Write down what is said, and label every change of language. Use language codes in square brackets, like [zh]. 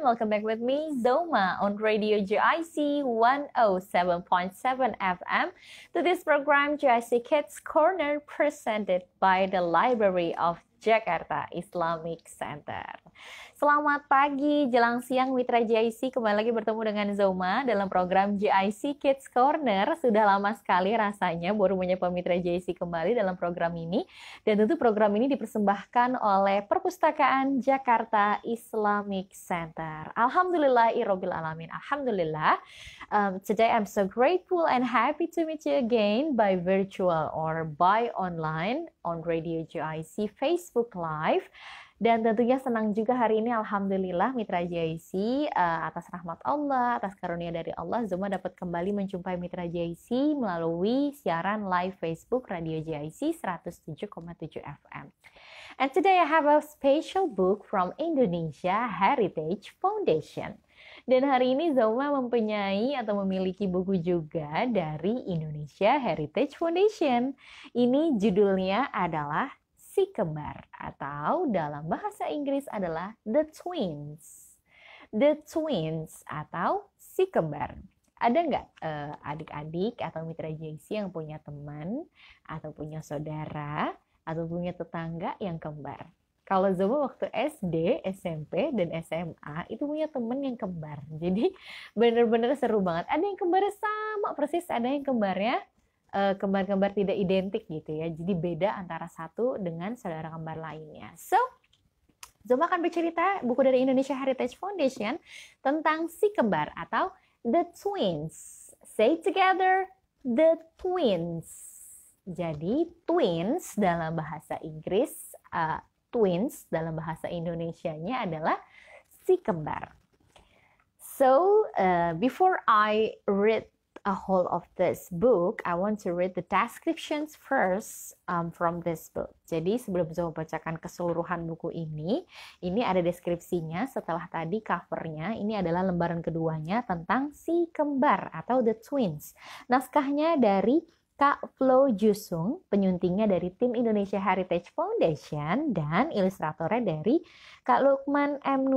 [en] Welcome back with me Zoma on Radio JIC 107.7 FM to this program JIC Kids Corner presented by the Library of Jakarta Islamic Center. [id] Selamat pagi, jelang siang Mitra JIC, kembali lagi bertemu dengan Zoma dalam program JIC Kids Corner. Sudah lama sekali rasanya baru menyapa Mitra JIC kembali dalam program ini. Dan tentu program ini dipersembahkan oleh Perpustakaan Jakarta Islamic Center. Alhamdulillahirabbil alamin. Alhamdulillah. [en] Today I'm so grateful and happy to meet you again by virtual or by online on Radio JIC Facebook Live. [id] Dan tentunya senang juga hari ini Alhamdulillah Mitra JIC atas rahmat Allah, atas karunia dari Allah, Zoma dapat kembali menjumpai Mitra JIC melalui siaran live Facebook Radio JIC 107,7 FM. [en] And today I have a special book from Indonesia Heritage Foundation. [id] Dan hari ini Zoma mempunyai atau memiliki buku juga dari Indonesia Heritage Foundation. Ini judulnya adalah Si Kembar, atau dalam bahasa Inggris adalah The Twins. The Twins atau Si Kembar. Ada nggak adik-adik atau mitra JIC yang punya teman atau punya saudara atau punya tetangga yang kembar? Kalau Zoma waktu SD, SMP, dan SMA itu punya teman yang kembar. Jadi benar-benar seru banget. Ada yang kembarnya sama persis, ada yang kembarnya kembar-kembar tidak identik gitu ya. Jadi beda antara satu dengan saudara kembar lainnya. So, Zoma akan bercerita buku dari Indonesia Heritage Foundation tentang Si Kembar atau The Twins. [en] Say together, [id] The Twins. Jadi twins dalam bahasa Inggris, twins dalam bahasa Indonesianya adalah si kembar. [en] So, before I read a whole of this book, I want to read the descriptions first from this book. [id] Jadi sebelum saya membacakan keseluruhan buku ini ada deskripsinya setelah tadi covernya. Ini adalah lembaran keduanya tentang si kembar atau the twins. Naskahnya dari Kak Flo Jusung, penyuntingnya dari tim Indonesia Heritage Foundation, dan ilustratornya dari Kak Lukman M.